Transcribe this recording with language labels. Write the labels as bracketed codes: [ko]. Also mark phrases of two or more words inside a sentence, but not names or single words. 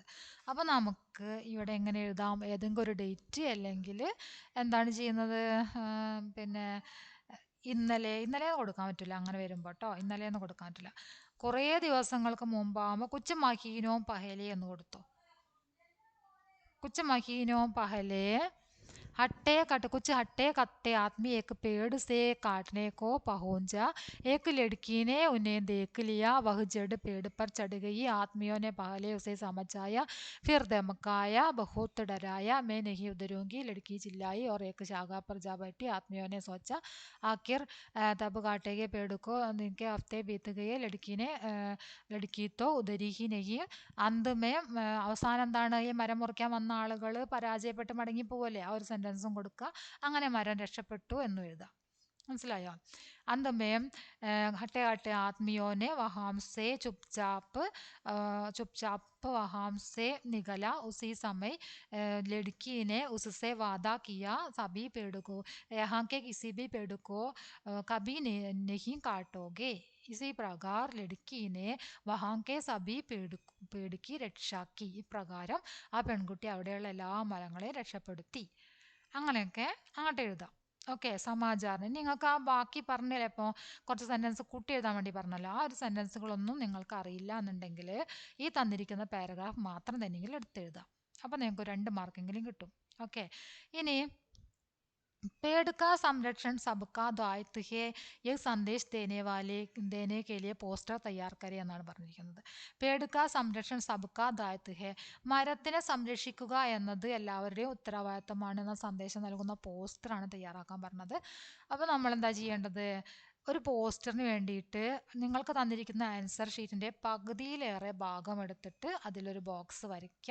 [ml] അപ്പോൾ നമുക്ക് ഇവിടെ എങ്ങനെ എഴുതാം? ഏതെങ്കിലും ഒരു ഡേറ്റ്, അല്ലെങ്കിൽ എന്താണ് ചെയ്യുന്നത്? പിന്നെ ഇന്നലെ കൊടുക്കാൻ പറ്റില്ല അങ്ങനെ വരുമ്പോൾ കേട്ടോ. ഇന്നലെയെന്ന് കൊടുക്കാൻ പറ്റില്ല. കുറേ ദിവസങ്ങൾക്ക് മുമ്പാകുമ്പോൾ [hi] कुछ महीनों पहले [ml] എന്ന് കൊടുത്തു. [hi] कुछ महीनों पहले कुछ हट्टे कट्टे आदमी एक पेड़ से काटने को पहुंचा. एक लड़की ने उन्हें देख लिया. वह जड़ पेड़ पर चढ़ गई. आदमियों ने पहले उसे समझाया, फिर धमकाया, बहुत डराया. मैं नहीं उतरूंगी, लड़की चिल्लाई और एक शाखा पर जा बैठी. आदमियों ने सोचा आखिर तब काटेंगे पेड़ को. इनके हफ्ते बीत गए. लड़की तो उधरी ही नहीं. [ml] അന്തമേ അവസാനം എന്താണ്? ഈ മരം മുറിക്കാൻ വന്ന ആളുകൾ പരാജയപ്പെട്ട് മടങ്ങിപ്പോവല്ലേ, ആ ഒരു സെൻറ്റൻസും കൊടുക്കുക. അങ്ങനെ മരം രക്ഷപ്പെട്ടു എന്നും എഴുതാം. മനസ്സിലായോ? [hi] अंत में हटे हटे आदमियों ने वहाँ से चुपचाप वहाँ से निकला. उसी समय लड़की ने उससे वादा किया, सभी पेड़ को, यहाँ के किसी भी पेड़ को कभी नहीं काटोगे. इसी प्रकार लड़की ने वहाँ के सभी पेड़ की रक्षा की. [ml] ഇപ്രകാരം ആ പെൺകുട്ടി അവിടെയുള്ള എല്ലാ മരങ്ങളെയും രക്ഷപ്പെടുത്തി. അങ്ങനെയൊക്കെ അങ്ങോട്ട് എഴുതാം. ഓക്കെ, സമാചാറിന് നിങ്ങൾക്ക് ആ ബാക്കി പറഞ്ഞില്ലേ, ഇപ്പോൾ കുറച്ച് സെൻറ്റൻസ് കൂട്ടി എഴുതാൻ വേണ്ടി പറഞ്ഞല്ലോ, ആ ഒരു സെൻറ്റൻസുകളൊന്നും നിങ്ങൾക്ക് അറിയില്ല എന്നുണ്ടെങ്കിൽ ഈ തന്നിരിക്കുന്ന പാരഗ്രാഫ് മാത്രം തന്നെയെങ്കിലും എടുത്തെഴുതാം. അപ്പോൾ നിങ്ങൾക്ക് 2 മാർക്കെങ്കിലും കിട്ടും. ഓക്കെ, ഇനി [hi] पेड़ का संरक्षण सबका दायित्व है ये संदेश देने के लिए पोस्टर तैयार करे [ml] എന്നാണ് പറഞ്ഞിരിക്കുന്നത്. [hi] पेड़ का संरक्षण सबका दायित्व है, [ml] മരത്തിനെ സംരക്ഷിക്കുക എന്നത് എല്ലാവരുടെയും ഉത്തരവാദിത്തമാണ് എന്ന സന്ദേശം നൽകുന്ന പോസ്റ്ററാണ് തയ്യാറാക്കാൻ പറഞ്ഞത്. അപ്പോൾ നമ്മൾ എന്താ ചെയ്യേണ്ടത്, ഒരു പോസ്റ്ററിന് വേണ്ടിയിട്ട് നിങ്ങൾക്ക് തന്നിരിക്കുന്ന ആൻസർ ഷീറ്റിൻ്റെ പകുതിയിലേറെ ഭാഗം എടുത്തിട്ട് അതിലൊരു ബോക്സ് വരയ്ക്കുക.